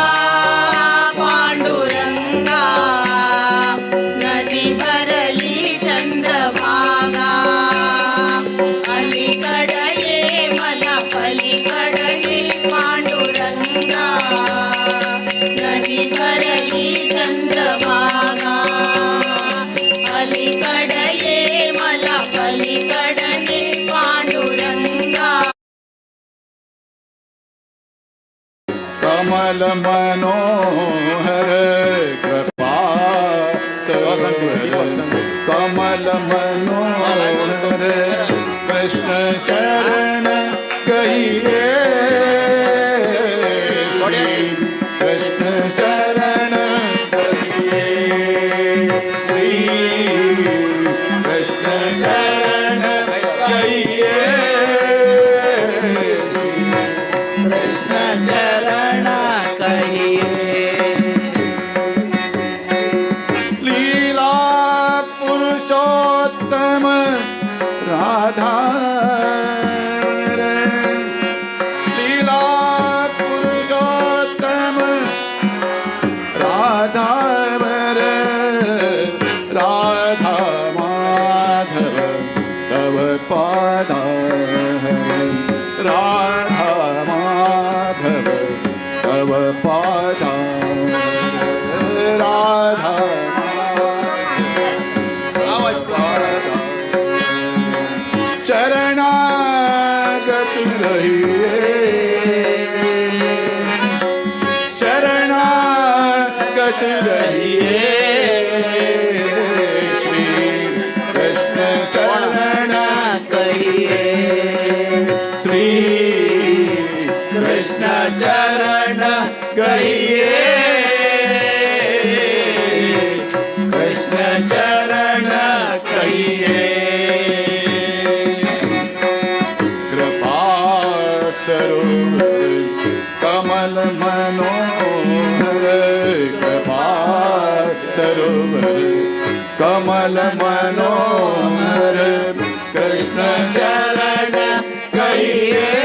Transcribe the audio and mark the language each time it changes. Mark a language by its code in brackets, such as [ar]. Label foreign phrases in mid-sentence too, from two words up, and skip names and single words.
[mr] पांडुरंगा नदी भरली चंद्रभागा अलीकडे मला पलीकडे पांडुरंगा नदी भरली चंद्रभागा अलीकडे मला पलीकडे पांडुरंगा [hi] कमल मनोहर कृपा कमल मनोहर कृष्ण शरण कहिए कृष्ण शरण कहिए श्री कृष्ण शरण कहिए कृष्ण चरण लीला पुरुषोत्तम राधा लीला पुरुषोत्तम राधा राधा माधव तव पादा राधा माधव तव पादा राधा शरणागत रहिए शरणागत रहिए श्री कृष्ण शरण कहिए श्री कृष्ण चरण कहिए कृष्ण चरण कहिए कृपा स्वरूप कमल मनोहर कृपा स्वरूप कमल मनोहर कृष्ण शरण कहिए